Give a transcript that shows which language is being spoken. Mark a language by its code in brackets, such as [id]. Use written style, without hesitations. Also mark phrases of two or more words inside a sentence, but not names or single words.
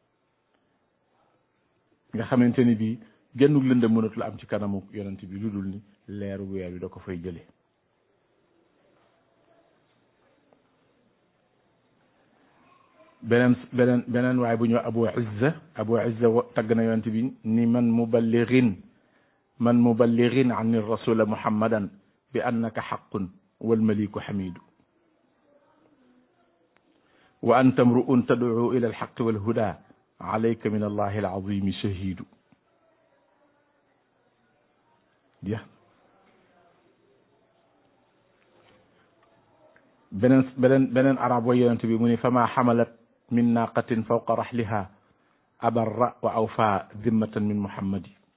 [wo] nga xamante ni bii gennug lëndëm mënatu la am ci kanamu yonent bi lu dul ni leeru weer wi da ko fay jële beneen waaye bu ñëw Abu Izza tagg na yonent bi ni [ar] من مبلغ أن رسول محمدا بأنك حق والمليك حميد وأنت امرؤ تدعو إلى الحق والهدى عليك من الله العظيم شهيد [wo] jeex beneen arab way yonent bi mu ni [ar] فما حملت من ناقة فوق رحلها أبر وأوفى ذمة من محمد